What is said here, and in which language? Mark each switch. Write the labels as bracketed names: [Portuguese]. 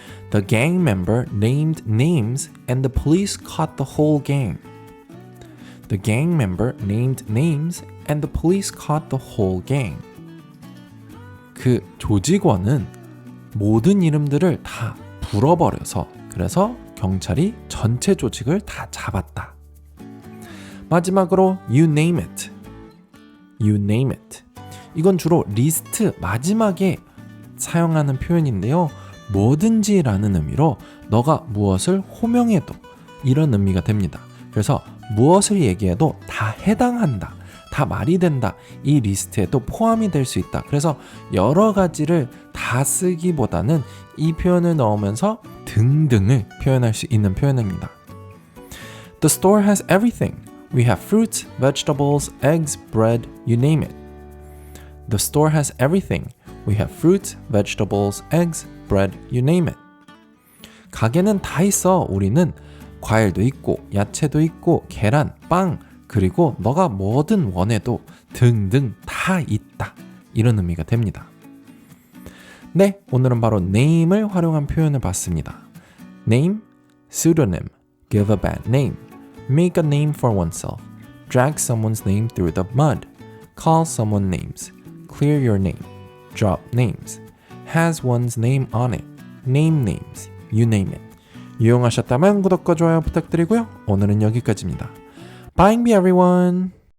[English] The gang member named names and the police caught the whole gang. The gang member named names and the police caught the whole gang. [Korean] 그 조직원은 모든 이름들을 다 불어버려서 그래서 경찰이 전체 조직을 다 잡았다. 마지막으로 [English] you name it. You name it. [Korean] 이건 주로 리스트 마지막에 사용하는 표현인데요. 뭐든지 라는 의미로 너가 무엇을 호명해도 이런 의미가 됩니다. 그래서 무엇을 얘기해도 다 해당한다. 다 말이 된다. 이 리스트에도 포함이 될 수 있다. 그래서 여러 가지를 다 쓰기보다는 이 표현을 넣으면서 등등을 표현할 수 있는 표현입니다. [English] The store has everything. We have fruits, vegetables, eggs, bread, you name it. The store has everything. We have fruits, vegetables, eggs, bread, you name it. [Korean] 가게는 다 있어. 우리는 과일도 있고 야채도 있고 계란, 빵, 그리고 너가 뭐든 원해도 등등 다 있다. 이런 의미가 됩니다. 네, 오늘은 바로 name을 활용한 표현을 봤습니다. [English] Name, pseudonym, give a bad name, make a name for oneself, drag someone's name through the mud, call someone names, clear your name, drop names, has one's name on it, name names, you name it. [Korean] 유용하셨다면 구독과 좋아요 부탁드리고요. 오늘은 여기까지입니다. [English] Bye everyone!